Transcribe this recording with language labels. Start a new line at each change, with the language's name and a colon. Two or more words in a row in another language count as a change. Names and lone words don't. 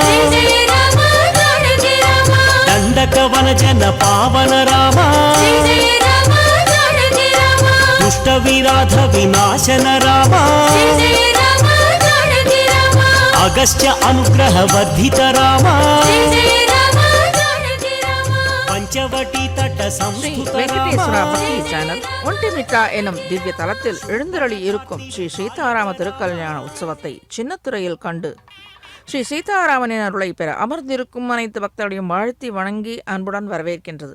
Sanskrit: दंडक वन जन पावन रामा दुष्ट विराध विनाशन रामा अगस्त्य अनुग्रह वर्धित रामा
Tamil: ஸ்ரீ வெங்கடேஸ்வரா பக்தி சேனல் ஒன்டிமிட்டா எனும் திவ்ய தலத்தில் எழுந்தருளி இருக்கும் ஸ்ரீ சீதாராம திருக்கல்யாண உற்சவத்தை சின்னத்துறையில் கண்டு ஸ்ரீ சீதாராமனின் அருளை பெற அமர்ந்திருக்கும் அனைத்து பக்தர்களையும் வாழ்த்தி வணங்கி அன்புடன் வரவேற்கின்றது.